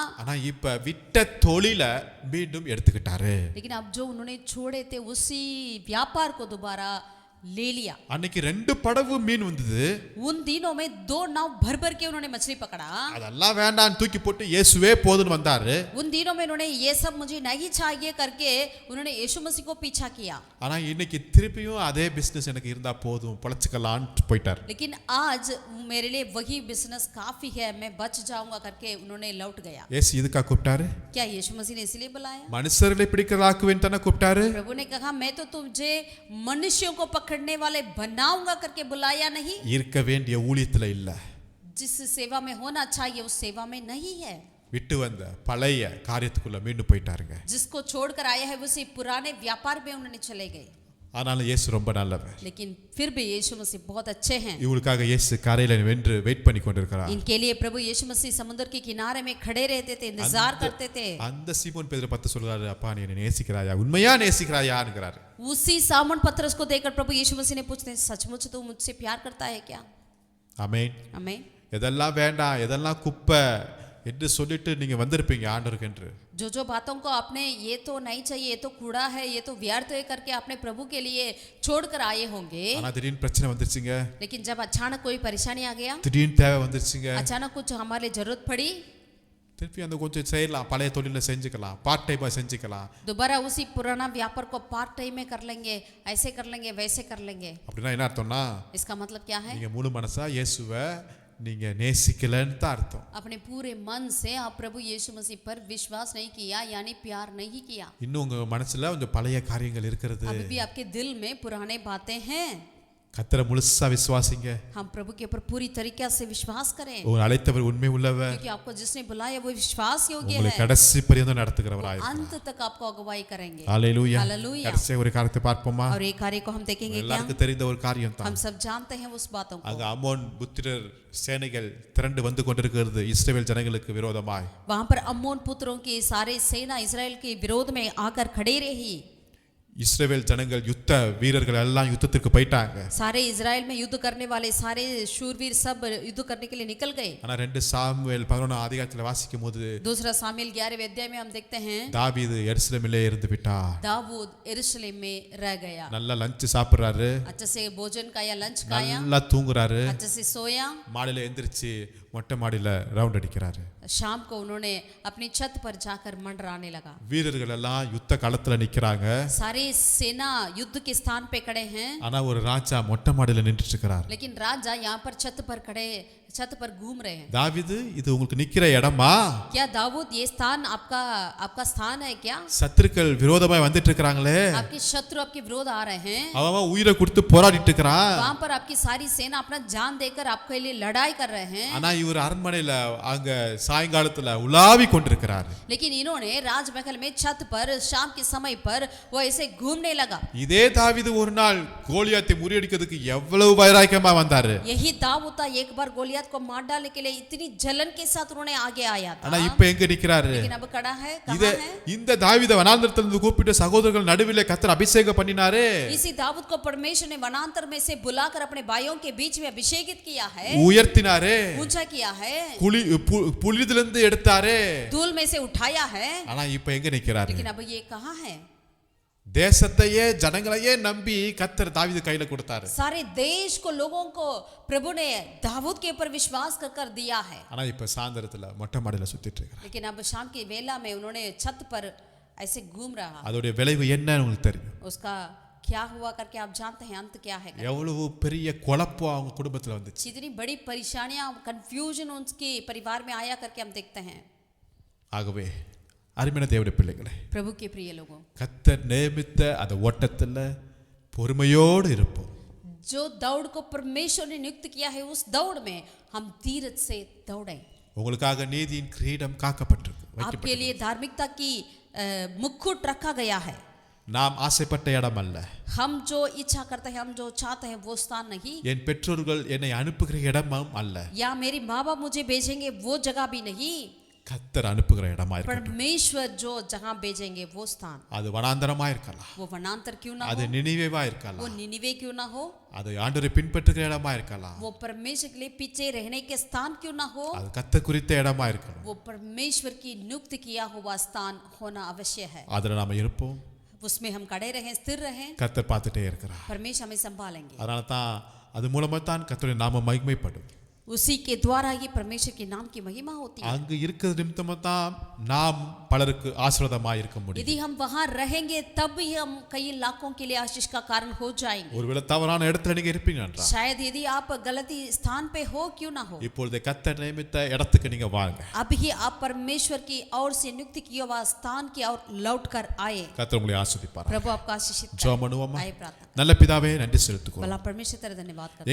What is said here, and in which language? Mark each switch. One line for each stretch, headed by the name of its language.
Tamil: ஆனா இப்ப விட்ட தொழில மீண்டும் எடுத்துக்கிட்டாரு।
Hindi: लेकिन अब जो उन्होंने छोड़े थे उसी व्यापार को दोबारा ले लिया।
Tamil: அன்னைக்கு 2 படகு மீன் வந்தது।
Hindi: उन दिनों में 2 नाव भर भर के उन्होंने मछली पकड़ा।
Tamil: அதெல்லாம் வேண்டாம் தூக்கி போட்டு இயேசுவே போதுன்னு வந்தாரு।
Hindi: उन दिनों में उन्होंने ये सब मुझे नहीं चाहिए करके उन्होंने यीशु मसीह को पीछा किया।
Tamil: ஆனா இன்னைக்கு திருப்பியும் அதே பிசினஸ் எனக்கு இருந்தா போதும் பொழைச்சுக்கலாம்னு போயிட்டார்।
Hindi: लेकिन आज मेरे लिए वही बिजनेस काफी है, मैं बच जाऊंगा करके उन्होंने लौट गया।
Tamil: இயேசு இதுக்கா கூப்பிட்டாரு?
Hindi: क्या यीशु मसीह ने इसलिए बुलाया?
Tamil: மனுஷர்களை பிடிக்கிறதாக்குவேன் தான கூப்பிட்டாரு।
Hindi: प्रभु ने कहा मैं तो तुझे मनुष्यों को पकड़ने वाले बनाऊंगा करके बुलाया नहीं।
Tamil: இருக்க வேண்டிய ஊழியத்துல இல்ல,
Hindi: जिस सेवा में होना चाहिए उस सेवा में नहीं है।
Tamil: விட்டு வந்த பழைய காரியத்துக்குள்ள மீண்டும் போயிட்டாருங்க।
Hindi: जिसको छोड़कर आया है उसी पुराने व्यापार में उन्होंने चले गए।
Tamil: ஆனாலும் இயேசு ரொம்ப நல்லவர்।
Hindi: लेकिन फिर भी यीशु मसीह बहुत अच्छे हैं।
Tamil: இவங்களுக்காக இயேசு கரையில வென்று வெயிட் பண்ணி கொண்டிருக்கிறார்।
Hindi: इनके लिए प्रभु यीशु मसीह समुद्र के किनारे में खड़े रहते थे, इंतजार करते थे।
Tamil: அந்த சீமோன் பேதுரு பார்த்து சொல்றாரு, அப்பா நீ என்னை நேசிக்கிறாயா, உண்மையா நேசிக்கிறாயான்ங்கறாரு।
Hindi: उसी सामोन पतरस को देखकर प्रभु यीशु मसीह ने पूछते हैं, सचमुच तू मुझसे प्यार करता है क्या?
Tamil: ஆமென்।
Hindi: आमीन।
Tamil: எதெல்லாம் வேண்டாம், எதெல்லாம் குப்பை என்று சொல்லிட்டு நீங்க வந்திருப்பீங்க ஆண்டவருக்கென்று।
Hindi: जो जो बातों को आपने ये तो नहीं चाहिए, ये तो कूड़ा है, ये तो व्यर्थ है करके आपने प्रभु के लिए छोड़कर आए होंगे।
Tamil: ஆனா திடீர்னு பிரச்சனை வந்துருச்சுங்க।
Hindi: लेकिन जब अचानक कोई परेशानी आ गया,
Tamil: திடீர்னு தேவை வந்துருச்சுங்க,
Hindi: अचानक कुछ हमारे जरूरत पड़ी,
Tamil: திருப்பி அந்த கொஞ்சம் செய்யலாம், பழைய தொழில செஞ்சுக்கலாம், பார்ட் டைமா செஞ்சுக்கலாம்।
Hindi: दोबारा उसी पुराना व्यापार को पार्ट टाइम में कर लेंगे, ऐसे कर लेंगे, वैसे कर लेंगे।
Tamil: அப்படின்னா என்ன அர்த்தம்னா,
Hindi: इसका मतलब क्या है?
Tamil: நீங்க முழு மனசா இயேசுவை நீங்க நேசிக்கலன்னு தான் அர்த்தம்।
Hindi: अपने पूरे मन से आप प्रभु यीशु मसीह पर विश्वास नहीं किया, यानी प्यार नहीं किया।
Tamil: இன்னும் உங்க மனசுல கொஞ்சம் பழைய காரியங்கள் இருக்கிறது।
Hindi: अभी भी आपके दिल में पुराने बातें हैं।
Tamil: கர்த்தரை முழுசா விசுவாசிங்க।
Hindi: हम प्रभु के ऊपर पूरी तरीके से विश्वास करें,
Tamil: உங்களை அழைத்தவர் உண்மை உள்ளவர்,
Hindi: क्योंकि आपको जिसने बुलाया वो विश्वास योग्य
Tamil: உங்களை
Hindi: है।
Tamil: கடைசி பரியந்தம் நடத்துகிறவராய் இருக்கிறார்।
Hindi: अंत तक आपको अगुवाई करेंगे।
Tamil: ஹalleluya।
Hindi: हालेलुया।
Tamil: கடைசியா ஒரு காரியத்தை பார்ப்போமா?
Hindi: और एक कार्य को हम देखेंगे क्या?
Tamil: எல்லாருக்கும் தெரிந்த ஒரு காரியம்
Hindi: हम
Tamil: தான்।
Hindi: सब जानते हैं उस बातों को।
Tamil: அங்க அம்மோன் புத்திரர் சேனைகள் திரண்டு வந்து கொண்டிருக்கிறது இஸ்ரவேல் ஜனங்களுக்கு விரோதமாய்।
Hindi: वहां पर अम्मोन पुत्रों की सारे सेना इजराइल के विरोध में आकर खड़े रही।
Tamil: இஸ்ரவேல் ஜனங்கள் யுத்த வீரர்கள் எல்லாம் யுத்தத்திற்கு போயிட்டாங்க।
Hindi: सारे इजराइल में युद्ध करने वाले सारे शूरवीर सब युद्ध करने के लिए निकल गए।
Tamil: ஆனா 2 சாமுவேல் 11 அதிகாரத்துல வாசிக்கும்போது
Hindi: दूसरा सामुएल 11वें अध्याय में हम देखते हैं
Tamil: தாவீது எருசலேமிலே இருந்து விட்டார்।
Hindi: दाऊद यरूशलेम में रह गया।
Tamil: நல்லா லஞ்ச் சாப்பிடுறாரு,
Hindi: अच्छे से भोजन खाया, लंच खाया,
Tamil: நல்லா தூங்குறாரு,
Hindi: अच्छे से सोया।
Tamil: மாடியில எந்திரிச்சு மொட்டை மாடியில ரவுண்ட் அடிக்கிறாரு।
Hindi: शाम को उन्होंने अपनी छत पर जाकर मंडराने लगा।
Tamil: வீரர்கள் எல்லாம் யுத்த களத்துல நிக்கிறாங்க,
Hindi: सारी सेना युद्ध के स्थान पे खड़े हैं,
Tamil: ஆனா ஒரு ராஜா மொட்டை மாடியில நின்னுட்டு இருக்கிறார்।
Hindi: लेकिन राजा यहाँ पर छत पर खड़े, छत पर घूम रहे हैं।
Tamil: தாவீது இது உங்களுக்கு நிக்கிற இடமா?
Hindi: क्या दाऊद ये स्थान आपका स्थान है क्या?
Tamil: சத்துருக்கள் விரோதமாய் வந்துட்டு இருக்காங்களே,
Hindi: आपके शत्रु आपके विरोध आ रहे हैं,
Tamil: அவன் உயிரை கொடுத்து போராடிட்டு இருக்கிறான்,
Hindi: वहां पर आपकी सारी सेना अपना जान देकर आपके लिए लड़ाई कर रहे हैं।
Tamil: ஆனா இவர் அரண்மனையில அங்க சாயங்காலத்துல உலாவி கொண்டிருக்கிறார்।
Hindi: लेकिन इन्होंने राजमहल में छत पर शाम के समय पर वो ऐसे घूमने लगा।
Tamil: இதே தாவீது ஒரு நாள் கோலியாத்தை முறியடிக்கிறதுக்கு எவ்வளவு வைராக்கியமா வந்தாரு।
Hindi: यही दाऊद था, एक बार गोलियत को मार डालने के लिए इतनी जलन के साथ उन्होंने आगे आया था।
Tamil: ஆனா இப்ப எங்க நிக்கிறாரு?
Hindi: लेकिन अब खड़ा है,
Tamil: இதே
Hindi: कहां है?
Tamil: இந்த தாவீதை வனாந்தரத்திலிருந்து கூப்பிட்டு சகோதரர்கள் நடுவிலே கர்த்தர் அபிஷேகம் பண்ணினாரு।
Hindi: इसी दाऊद को परमेश्वर ने वनांतर में से बुलाकर अपने भाइयों के बीच में अभिषेकित किया है,
Tamil: உயர்த்தினாரு,
Hindi: ऊंचा किया है,
Tamil: புலிதிலிருந்து எடுத்தாரு,
Hindi: धूल में से उठाया है।
Tamil: ஆனா இப்ப எங்க நிக்கிறாரு?
Hindi: लेकिन अब ये कहां है?
Tamil: தேசத்தையே ஜனங்களையே நம்பி கர்த்தர் தாவீது கையில கொடுத்தாரு.
Hindi: सारे देश को लोगों को प्रभु ने दाऊद के ऊपर विश्वास कर कर दिया है.
Tamil: ஆனா இப்ப சாயந்தரத்துல மொட்டை மாடியில சுத்திட்டு இருக்காரு.
Hindi: लेकिन अब शाम की वेला में उन्होंने छत पर ऐसे घूम रहा.
Tamil: அதோட விளைவு என்னன்னு உங்களுக்கு தெரியும்.
Hindi: उसका क्या हुआ करके आप जानते हैं अंत क्या है?
Tamil: எவ்வளவு பெரிய குழப்பம் அவங்க குடும்பத்துல வந்துச்சு.
Hindi: इतनी बड़ी परेशानियां कंफ्यूजन उनके परिवार में आया करके हम देखते हैं.
Tamil: ஆகவே அருமையான தேவனுடைய பிள்ளைகளே,
Hindi: प्रभु के प्रिय लोगों,
Tamil: கர்த்தர் நியமித்த அந்த ஓட்டத்துல பொறுமையோடு இருப்போம்.
Hindi: जो दौड़ को परमेश्वर ने नियुक्त किया है उस दौड़ में हम धीरज से दौड़ें.
Tamil: உங்களுக்காக நீதியின் கிரீடம் காக்கப்பட்டிருக்கு.
Hindi: आपके लिए धार्मिकता की मुकुट रखा गया है.
Tamil: நாம் ஆசைப்பட்ட இடம் அல்ல.
Hindi: हम जो इच्छा करते हैं, हम जो चाहते हैं वो स्थान नहीं.
Tamil: என் பெற்றோர்கள் என்னை அனுப்புகிற இடமும் அல்ல.
Hindi: या मेरी माँ बाप मुझे भेजेंगे वो जगह भी नहीं.
Tamil: கர்த்தர் அனுப்புகிற இடமா இருக்கட்டும்.
Hindi: परमेश्वर जो जहाँ भेजेंगे वो स्थान.
Tamil: அது வனாந்தரமா இருக்கலாம்.
Hindi: वो वनांतर क्यों ना
Tamil: அது
Hindi: हो.
Tamil: நினிவேவா
Hindi: वो
Tamil: இருக்கலாம்.
Hindi: निनिवे क्यों ना हो.
Tamil: அது ஆண்டவரை பின்பற்றுகிற இடமா இருக்கலாம்.
Hindi: वो परमेश्वर के लिए पीछे रहने के स्थान क्यों ना हो.
Tamil: அது கர்த்தர் குறித்த இடமா இருக்கலாம்.
Hindi: वो परमेश्वर की नियुक्त किया हुआ स्थान होना अवश्य है.
Tamil: அதுல நாம இருப்போம்.
Hindi: उसमें हम खड़े रहें, स्थिर रहें.
Tamil: கர்த்தர் பார்த்துட்டே இருக்கிறார்.
Hindi: परमेश्वर हमें संभालेंगे.
Tamil: அதனால தான் அது மூலமா தான் கர்த்தருடைய நாமம் மகிமைப்படும்.
Hindi: उसी के द्वारा ही परमेश्वर के नाम की महिमा होती है.
Tamil: அங்கு இருக்கிற நிமித்தமா தான் நாம் பலருக்கு ஆசீர்வாதமாக இருக்க முடியும்.
Hindi: यदि हम वहां रहेंगे तब ही हम कई लाखों के लिए आशीष का कारण हो जाएंगे.
Tamil: ஒருவேளை தவறான இடத்துல நீங்க இருப்பீங்க என்றால்,
Hindi: शायद यदि आप गलती स्थान पे हो क्यों ना हो,
Tamil: இப்பொழுது கர்த்தர் நியமித்த இடத்துக்கு நீங்க வாங்க.
Hindi: अब ही आप परमेश्वर की ओर से नियुक्त किया हुआ स्थान की ओर लौट कर आए.
Tamil: கர்த்தர் உங்களை ஆசீர்வதிப்பார்.
Hindi: प्रभु आपका आशीषित करे.
Tamil: ஜெபம் பண்ணுவோமா?
Hindi: आए प्रार्थना.
Tamil: நல்ல பிதாவே, நன்றி செலுத்துகிறோம்.
Hindi: भला परमेश्वर तेरा धन्यवाद करते हैं.